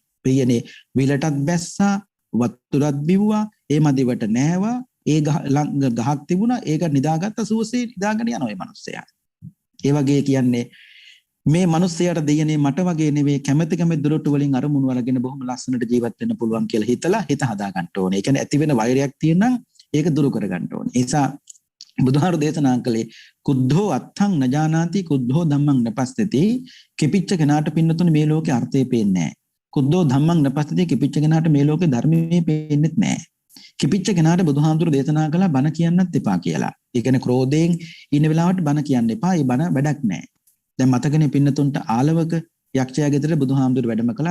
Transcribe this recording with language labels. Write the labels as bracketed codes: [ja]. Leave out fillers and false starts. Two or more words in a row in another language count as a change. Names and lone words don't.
[si] ප්‍රියනේ විලටත් බැස්සා, වතුරත් බිව්වා, ඒ මදිවට නෑවා, ඒ ගහක් තිබුණා, ඒක නිදාගත්ත සුවසේ නිදාගෙන යනවා මේ මිනිස්සයා. ඒ වගේ කියන්නේ මේ මිනිස්සයාට දෙයනේ මට වගේ නෙවෙයි කැමැති දුරටු වලින් අරමුණු අරගෙන බොහොම ලස්සනට ජීවත් වෙන්න පුළුවන් කියලා හිතලා හිත හදා ගන්න ඕනේ. ඒ කියන්නේ ඇති වෙන වෛරයක් තියෙනනම් ඒක දුරු කර ගන්න ඕනේ. ඒ නිසා බුදුහාරු දේශනා කළේ [pi] කුද්ධෝ අත්තං නජානාති කුද්ධෝ ධම්මං නපස්සති. [si] කිපිච්ච කෙනාට පින්නතුනේ මේ ලෝකේ අර්ථය පේන්නේ නැහැ. [pi] කුද්ධෝ ධම්මං නපස්සති. [si] කිපිච්ච කෙනාට මේ ලෝකේ ධර්මයේ පේන්නේත් නැහැ. කිපිච්ච කෙනාට බුදුහාමුදුරු දේශනා කළා බණ කියන්නත් එපා කියලා. ඒ කියන්නේ ක්‍රෝධයෙන් ඉන්න වෙලාවට බණ කියන්න එපා. ඒ බණ වැඩක් නැහැ. දැන් මතකනේ පින්නතුන්ට ආලවක යක්ෂයා ගෙදර බුදුහාමුදුරු වැඩම කළා.